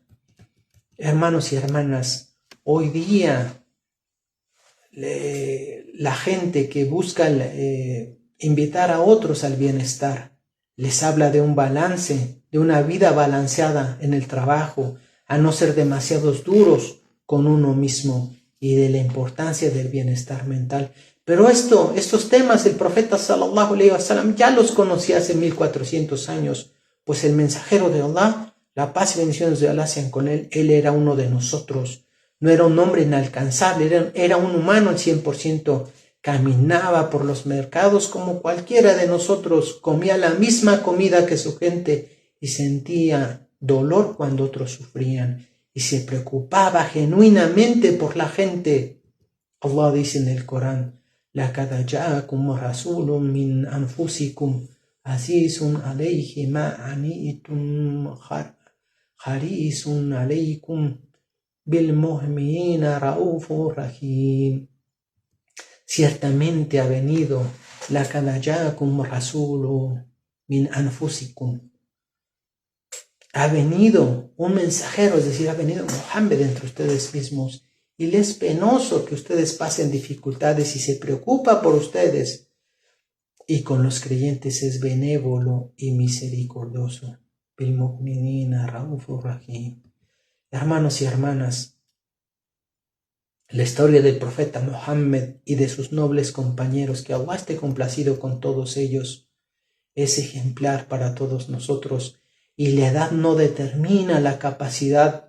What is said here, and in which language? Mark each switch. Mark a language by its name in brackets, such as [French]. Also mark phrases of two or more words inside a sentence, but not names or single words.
[Spanish] Hermanos y hermanas, hoy día la gente que busca invitar a otros al bienestar les habla de un balance, de una vida balanceada en el trabajo, a no ser demasiados duros con uno mismo, y de la importancia del bienestar mental. Pero estos temas el profeta [Arabic] صلى الله عليه وسلم [Spanish] ya los conocía hace 1400 años, pues el mensajero de Allah, la paz y bendiciones de Allah sean con él era uno de nosotros. No era un hombre inalcanzable, era un humano al 100%. Caminaba por los mercados como cualquiera de nosotros, comía la misma comida que su gente y sentía dolor cuando otros sufrían, y se preocupaba genuinamente por la gente. Allah dice en el Corán: [Arabic] لَقَدْ جَاءَكُمْ رَسُولٌ مِّنْ أَنْفُسِكُمْ عَزِيزٌ عَلَيْهِ مَا عَنِيتُمْ حَرِيصٌ عَلَيْكُمْ بِالْمُؤْمِنِينَ رَءُوفٌ رَحِيمٌ. [Spanish] Ciertamente ha venido [Arabic] لَقَدْ جَاءَكُمْ رَسُولٌ مِّنْ أَنْفُسِكُمْ. [Spanish] Ha venido un mensajero, es decir, ha venido Muhammad entre ustedes mismos, y les es penoso que ustedes pasen dificultades y se preocupa por ustedes, y con los creyentes es benévolo y misericordioso. [Arabic] بالمؤمنين رءوف رحيم. [Spanish] Hermanos y hermanas, la historia del profeta Muhammad y de sus nobles compañeros, que Allah esté complacido con todos ellos, es ejemplar para todos nosotros, y la edad no determina la capacidad.